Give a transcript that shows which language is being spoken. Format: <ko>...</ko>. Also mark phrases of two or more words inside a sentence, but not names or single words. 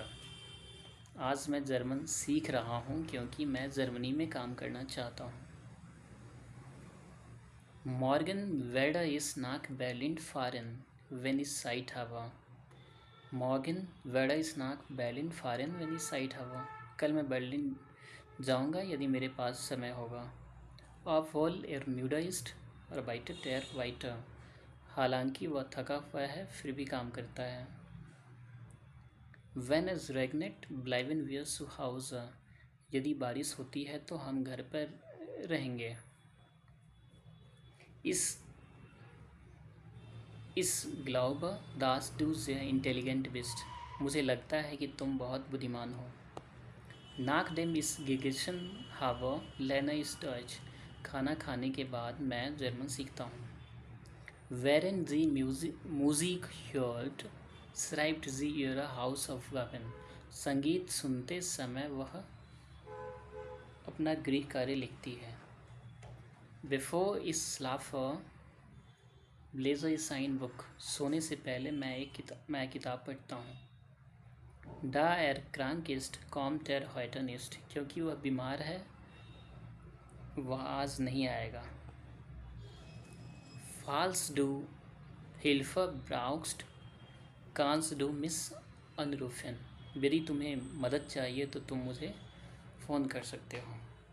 <hi>आज मैं जर्मन सीख रहा हूँ क्योंकि मैं जर्मनी में काम करना चाहता हूँ।</hi> <de>Morgen werde ich nach Berlin fahren, wenn ich Zeit habe. Morgen werde ich nach Berlin fahren, wenn ich Zeit habe.</de> <hi>कल मैं बर्लिन जाऊँगा यदि मेरे पास समय होगा।</hi> <de>Obwohl müde ist, arbeitet weiter.</de> <hi>हालांकि वह थका हुआ है फिर भी काम करता है।</hi> <de>Wenn es regnet, bleiben wir zu Hause.</de> <hi>यदि बारिश होती है तो हम घर पर रहेंगे।</hi> <de>इस glaube, dass du sehr intelligent bist.</de> <hi>मुझे लगता है कि तुम बहुत बुद्धिमान हो।</hi> <de>Nachdem ich gegessen habe, lerne ich Deutsch.</de> <hi>खाना खाने के बाद मैं जर्मन सीखता हूँ।</hi> <de>Während sie Musik hört, schreibt sie ihre Hausaufgaben.</de> <hi>संगीत सुनते समय वह अपना गृह कार्य लिखती है।</hi> <de>Bevor ich schlafe, lese ich ein Buch.</de> <hi>सोने से पहले मैं किताब पढ़ता हूँ।</hi> <de>Da krank ist, kommt heute nicht.</de> <hi>क्योंकि वह बीमार है वह आज नहीं आएगा।</hi> <de>Falls du Hilfe brauchst, kannst du mich anrufen.</de> <hi>यदि तुम्हें मदद चाहिए तो तुम मुझे फ़ोन कर सकते हो।</hi>